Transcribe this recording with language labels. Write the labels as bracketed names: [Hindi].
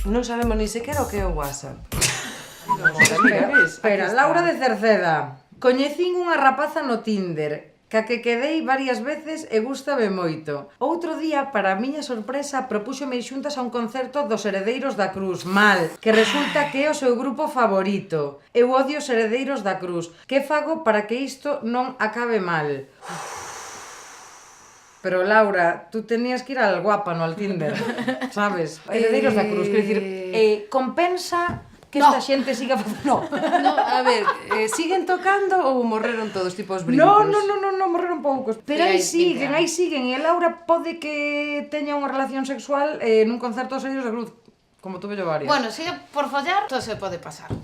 [Galician] Non sabemos ni sequera o que é o WhatsApp. Espera, Laura de Cerceda. Coñecín unha rapaza no Tinder, ca que quedei varias veces e gústame moito. Outro día, para a miña sorpresa, propúxome xuntas a un concerto dos Heredeiros da Cruz. Mal, que resulta que é o seu grupo favorito. Eu odio os Heredeiros da Cruz. Que fago para que isto non acabe mal? [Spanish] Pero Laura, tú tenías que ir al guapa, no al Tinder, sabes? [Galician] Heredeiros da Cruz, quero dicir, compensa que esta xente siga facendo... No, a ver, siguen tocando ou morreron todos, tipo os brincos? No, morreron poucos. Pero aí siguen. E Laura pode que teña unha relación sexual nun concerto dos Heredeiros da Cruz. [Spanish] Como tuve yo varias. [Galician] Bueno, si é por follar, todo se pode pasar.